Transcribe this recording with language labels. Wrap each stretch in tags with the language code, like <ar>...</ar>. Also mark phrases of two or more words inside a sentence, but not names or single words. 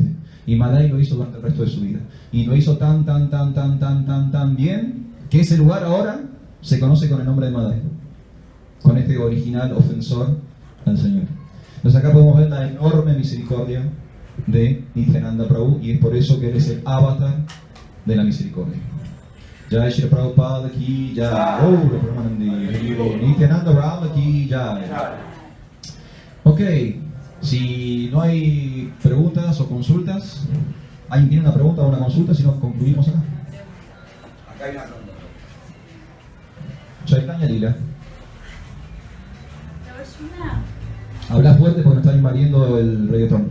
<es>Y Madai lo hizo durante el resto de su vida. Y lo hizo tan bien que ese lugar ahora se conoce con el nombre de Madai, con este original ofensor al Señor. Entonces acá podemos ver la enorme misericordia de Nityananda Prabhu, y es por eso que él es el avatar de la misericordia.</es> <hi>Jai Shri Prabhupada ki jai. Nityananda Prabhu ki jai.</hi> <es>Ok, si no hay preguntas o consultas, ¿alguien tiene una pregunta o una consulta? Si no, concluimos acá. Acá hay una pregunta. Chaitanya Lila. Habla fuerte porque nos está invadiendo el reggaetón.</es>